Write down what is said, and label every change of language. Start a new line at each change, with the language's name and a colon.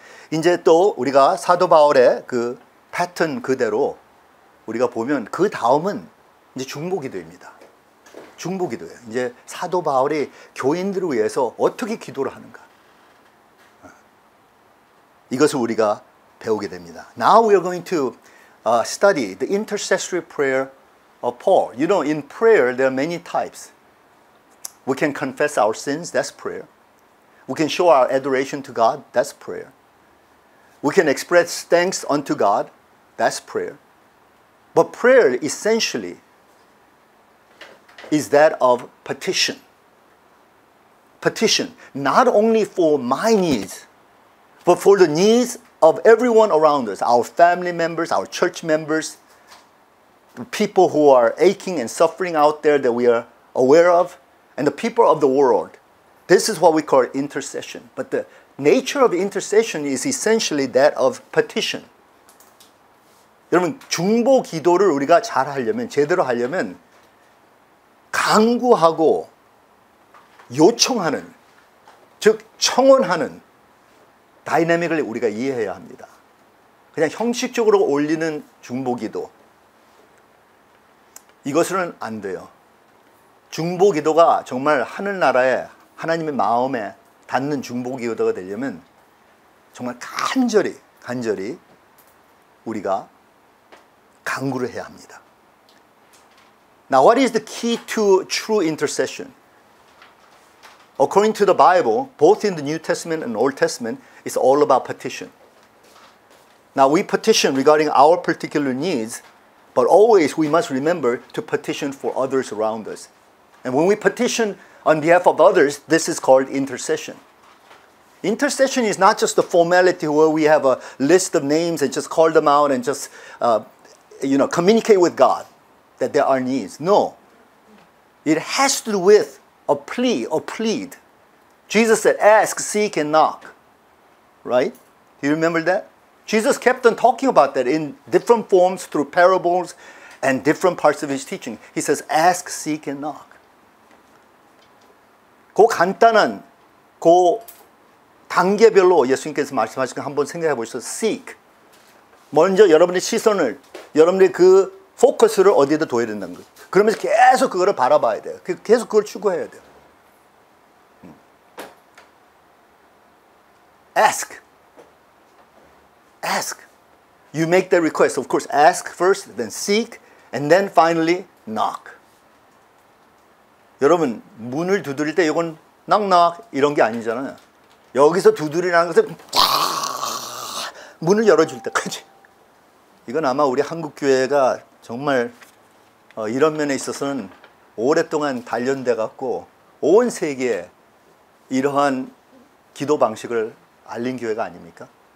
Korean: 이제 또 우리가 사도 바울의 그 패턴 그대로 우리가 보면 그 다음은 이제 중보기도입니다. 중보기도예요. 이제 사도 바울이 교인들을 위해서 어떻게 기도를 하는가. 이것을 우리가 배우게 됩니다.
English: Now we are going to study the intercessory prayer of Paul. You know, in prayer there are many types. We can confess our sins, that's prayer. We can show our adoration to God, that's prayer. We can express thanks unto God, that's prayer. But prayer essentially is that of petition. Petition, not only for my needs, but for the needs of everyone around us, our family members, our church members, the people who are aching and suffering out there that we are aware of, and the people of the world. This is what we call intercession. But the nature of intercession is essentially that of petition.
Korean: 여러분, 중보 기도를 우리가 잘 하려면, 제대로 하려면 간구하고 요청하는, 즉 청원하는 다이내믹을 우리가 이해해야 합니다. 그냥 형식적으로 올리는 중보기도, 이것은 안 돼요. 중보기도가 정말 하늘나라에 하나님의 마음에 닿는 중보기도가 되려면 정말 간절히 우리가 간구를 해야 합니다.
English: Now, what is the key to true intercession? According to the Bible, both in the New Testament and Old Testament, it's all about petition. Now, we petition regarding our particular needs, But always we must remember to petition for others around us. And when we petition on behalf of others, this is called intercession. Intercession is not just a formality where we have a list of names and just call them out and just communicate with God that there are needs. No. It has to do with a plea or plead. Jesus said, ask, seek, and knock. Right? Do you remember that? Jesus kept on talking about that in different forms through parables and different parts of his teaching. He says, ask, seek, and knock.
Korean: 그 간단한 그 단계별로 예수님께서 말씀하신 거 한번 생각해 보시죠.
English: Seek.
Korean: 먼저 여러분의 시선을, 여러분의 그 포커스를 어디에다 둬야 된다는 거예요. 그러면서 계속 그거를 바라봐야 돼요. 계속 그걸 추구해야 돼요.
English: Ask. Ask. You make the request. Of course, ask first, then seek, and then finally knock.
Korean: 여러분, 문을 두드릴 때 이건 knock 이런 게 아니잖아요. 여기서 두드리라는 것은 문을 열어줄 때까지. 이건 아마 우리 한국 교회가 정말 이런 면에 있어서는 오랫동안 단련돼 갖고 온 세계에 이러한 기도 방식을 알린 교회가 아닙니까?